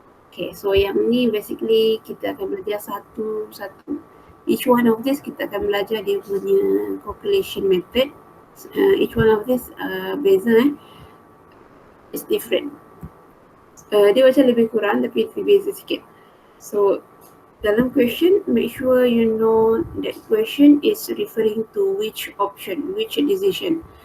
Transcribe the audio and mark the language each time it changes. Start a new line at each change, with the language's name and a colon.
English: Okay, so
Malay: yang ni
English: basically
Malay: kita akan belajar satu-satu.
English: Each one of this
Malay: kita akan belajar dia punya
English: calculation method. Each one of this
Malay: beza
English: is different.
Malay: Dia macam lebih kurang tapi lebih beza sikit. So dalam
English: question, make sure you know that question is referring to which option, which decision.